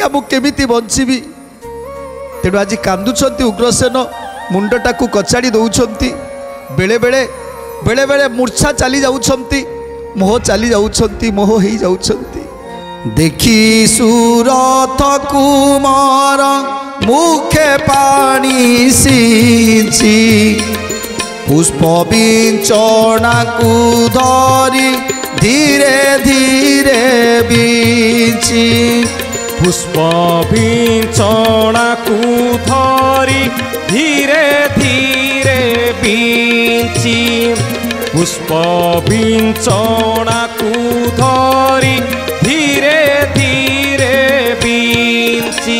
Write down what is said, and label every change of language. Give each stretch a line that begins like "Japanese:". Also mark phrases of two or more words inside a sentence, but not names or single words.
Odia: ମୁଁ କେମିତି ବଞ୍ଚିବି ତେଣୁ ଆଜି କାନ୍ଦୁଛନ୍ତି ଉଗ୍ରସେନ ମୁଣ୍ଡଟାକୁ କଚାଡ଼ି ଦେଉଛନ୍ତି ବେଳେବେଳେ ବେଳେବେଳେ ମୂର୍ଚ୍ଛା ଚାଲି ଯାଉଛନ୍ତି ମୋହ ଚାଲି ଯାଉଛନ୍ତି ମୋହ ହେଇଯାଉଛନ୍ତି ଦେଖି ସୁରଥ କୁମାର ମୁଖେ ପାଣି ସିଞ୍ଚି ପୁଷ୍ପ ବିଞ୍ଚଣାକୁ ଧରି ଧୀରେ ଧୀରେ ବିଞ୍ଚି পুষ্প বিঞ্চଣାକୁ ଧରି ଧୀରେ ଧୀରେ ବିଞ୍ଚି ପୁଷ୍ପ বিঞ্চଣାକୁ ଧରି ଧୀରେ ଧୀରେ ବିଞ୍ଚି